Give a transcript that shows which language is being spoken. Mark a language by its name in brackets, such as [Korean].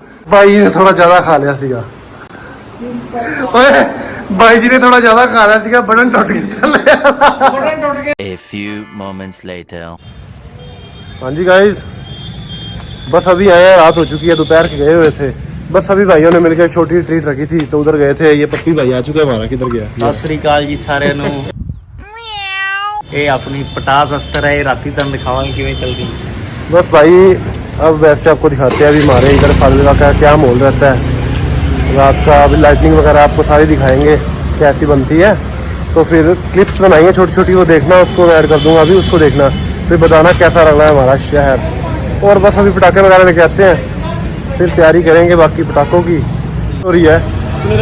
[Punjabi] ਬਾਈ ਜੀ ਨੇ ਥੋੜਾ ਜ਼ਿਆਦਾ ਖਾ ਲਿਆ ਸੀਗਾ ਓਏ ਬਾਈ ਜੀ ਨੇ ਥੋੜਾ ਜ਼ਿਆਦਾ ਖਾ ਲਿਆ ਸੀਗਾ ਬਟਨ ਟੁੱਟ ਗਿਆ ਥੱਲੇ [English] A few moments later. [Hindi] हाँ जी गाइस बस अभी आए हैं रात हो चुकी है दोपहर के गए हुए थे बस सभी भाइयों ने मिलकर एक छोटी ट्रीट रखी थी तो उधर गए थे ये पप्पी भाई आ चुका है हमारा किधर गया [Punjabi] ਸਤਿ ਸ੍ਰੀ ਅਕਾਲ ਜੀ ਸਾਰਿਆਂ ਨੂੰ ਇਹ ਆਪਣੀ ਪਟਾਸ ਅਸਤਰ ਹੈ ਇਹ ਰਾਤੀ ਤੁਹਾਨੂੰ ਦਿਖਾਵਾਂਗੇ ਕਿਵੇਂ ਚੱਲਦੀ [Hindi] बस भाई अब वैसे आपको दिखाते हैं अभी हमारे इधर फालुदा का क्या माहौल रहता है रात का अभी लाइटनिंग वगैरह आपको सारी दिखाएंगे कैसी बनती है तो फिर क्लिप्स बनाएंगे छोटी छोटी वो देखना उसको ऐड कर दूंगा अभी उसको देखना फिर बताना कैसा लग रहा है हमारा शहर और बस अभी पटाखे वगैरह लेके आते हैं फिर तैयारी करेंगे बाकी पटाखों की हो रही है